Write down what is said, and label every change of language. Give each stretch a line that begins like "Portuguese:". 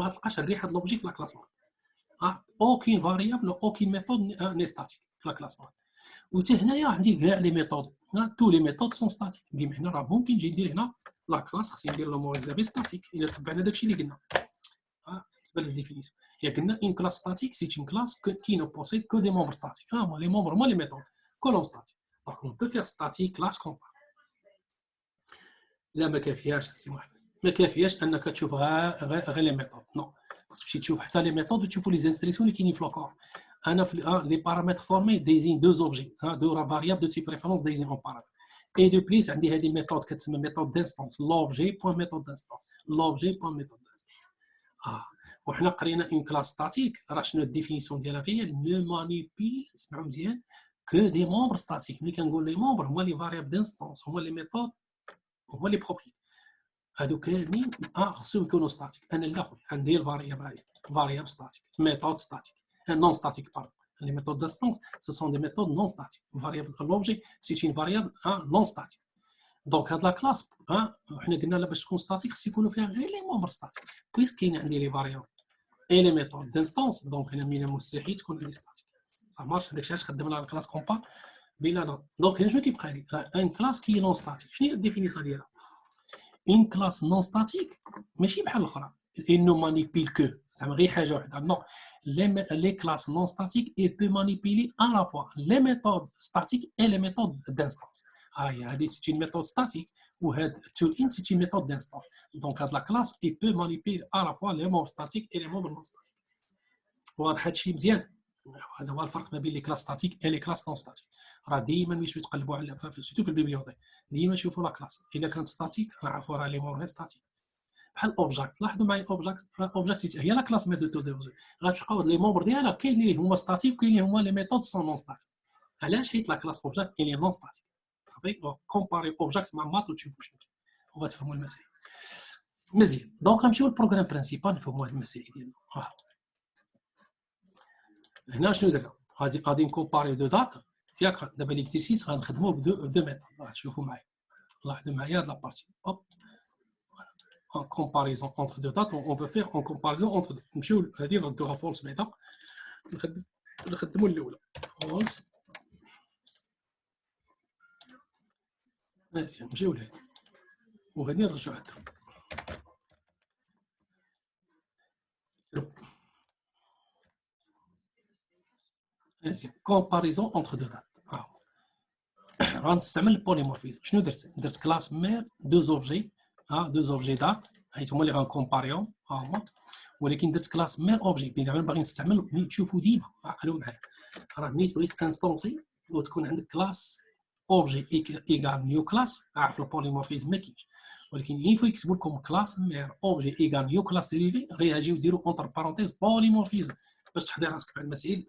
Arabic: ما غتلقاش الريحه د لوبجي في لا كلاس مات
French: aucune variable aucune méthode n'est statique
Arabic: في لا كلاس مات. وحتى هنايا عندي كاع لي ميثود
French: tous les méthodes sont statiques
Arabic: بمعنى راه ممكن نجي ندير هنا لا كلاس خصني ندير لو موزابي ستاتيك الا تبعنا داكشي اللي قلنا بالنسبه للديفينيسيون هي قلنا
French: une classe statique c'est une classe qui ne possède que des membres statiques. moi les membres moi les méthodes colonne statique. donc on peut faire statique classe compare.
Arabic: لا ما كافياش السي محمد ما كافياش انك تشوف غير لي ميثود نو خصك تمشي تشوف حتى لي ميثود وتشوفوا لي انستركسيون اللي كاينين في لوكور. انا في لي بارامتر فورمي ديزين دو اوبجي دو فاريابل دو تيب ريفيرونس ديزين اون بارامتر اي دو بليس عندي هذه ميثود كتسمى ميثود دانستونس لوبجي بوين ميثود دانستونس لوبجي بوين ميثود دانستونس. وحنا قرينا اون كلاس ستاتيك راه شنو الديفينيسيون ديالها هي نو مانيبيل اسمعوا مزيان كو دي ممبر ستاتيك. ملي كنقول لي ممبر هما لي فاريابل دانستونس هما لي ميثود هما لي بروبريتي هادو كاملين خصهم يكونوا ستاتيك. انا لا خويا عندي الفاريابل ستاتيك ميثود ستاتيك نون ستاتيك باردون.
French: les méthodes d'instance ce sont des méthodes non statiques. variable l'objet c'est une variable non statique.
Arabic: donc هاد لا كلاس حنا قلنا لا باش تكون ستاتيك خص يكونوا فيها غير لي ممبر ستاتيك بويس كاين عندي لي فاريابل اي لي ميثود دانستونس دونك انا من المستحيل تكون عندي ستاتيك صح مارش. داكشي علاش خدمنا على الكلاس كومبا بلا نوت. دونك شنو كيبقى لي ان كلاس كي نون ستاتيك. شنو هي الديفينيسيون ديالها؟
French: une classe non statique
Arabic: ماشي بحال الاخرى
French: il ne manipule que
Arabic: زعما غير حاجه واحده
French: non les classes non statiques il peut manipuler à la fois les méthodes statiques et les méthodes d'instance. هذه c'est une méthode statique وهاد to-in c'est une méthode d'instance. donc هاد la classe il peut manipuler à la fois les membres statiques et les membres non statiques.
Arabic: واضح هادشي مزيان هذا هو الفرق ما بين لي كلاس ستاتيك اي لي كلاس نون ستاتيك. راه ديما ملي تقلبوا على سيرتو في البيبليوتيك ديما شوفوا لا كلاس الا كانت ستاتيك نعرفوا راه لي مور ستاتيك. بحال اوبجاكت، لاحظوا معايا اوبجاكت هي لا كلاس ميثود دو دوزي، غتلقاو لي ممبر ديالها كاين اللي هما ستاتيك وكاين اللي هما لي ميثود سون نون ستاتيك. علاش؟ حيت لا كلاس اوبجاكت اللي نون ستاتيك. صافي كومباري اوبجاكت مع مات وتشوفوا شنو كاين وغتفهموا المسائل مزيان. دونك غنمشيو للبروغرام برينسيبال نفهموا هاد المسائل ديالنا. هنا شنو درنا؟ غادي نكومباريو دو دات ياك. دابا ليكزيرسيس غنخدموا بدو ميثود، غتشوفوا معايا. لاحظوا معايا هاد لابارتي هوب
French: en comparaison entre deux dates, on veut faire en comparaison entre deux.
Arabic: نمشيو هذه نردوها فولس بعدا نخدموا الاولى فولس. مزيان نمشيو لهذه وغادي نرجعوا عندها.
French: مزيان comparaison entre deux dates.
Arabic: غنستعمل البوليمورفيزم. شنو درت كلاس مير دو زوبجي دو زوبجي دات حيت هما اللي غنكومباريهم هما، ولكن درت كلاس مير اوبجي. دابا باغي نستعمل ملي تشوفوا ديما عقلوا معايا، راه ملي بغيت انستونسي وتكون عندك كلاس اوبجي ايغال نيو كلاس، عارف البوليمورفيزم ما كاينش، ولكن ينفع يكتبوا لكم كلاس مير اوبجي ايغال نيو كلاس ديريفي غيجيو يديروا اونتر بارونتيز بوليمورفيزم باش تحضي راسك مع المسائل.